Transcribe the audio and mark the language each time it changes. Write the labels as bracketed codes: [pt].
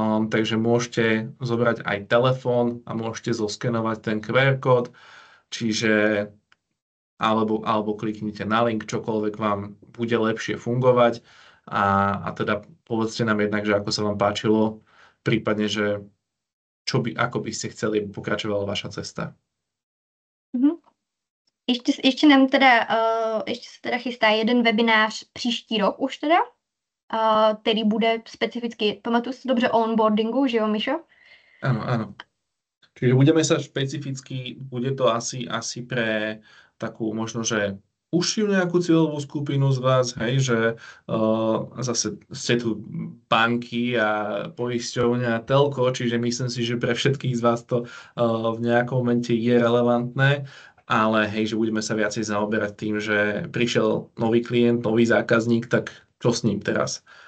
[sk] Takže môžete zobrať aj telefón a môžete zoskenovať ten QR kód, čiže alebo kliknite na link, čokoľvek vám bude lepšie fungovať a teda povedzte nám jednak, že ako sa vám páčilo, prípadne, že ako by ste chceli, aby pokračovala vaša cesta. [cs] Ještě nám teda, ještě se teda chystá jeden webinář příští rok už teda, který bude specificky, pamatuju si dobře, o onboardingu, že jo, Mišo? [sk] Áno. Čiže budeme sa špecificky, bude to asi pre takú možno, že užšiu nejakú cieľovú skupinu z vás, hej, že zase ste tu banky a poisťovne a telko, čiže myslím si, že pre všetkých z vás to v nejakom momente je relevantné, ale hej, že budeme sa viacej zaoberať tým, že prišiel nový klient, nový zákazník, tak čo s ním teraz?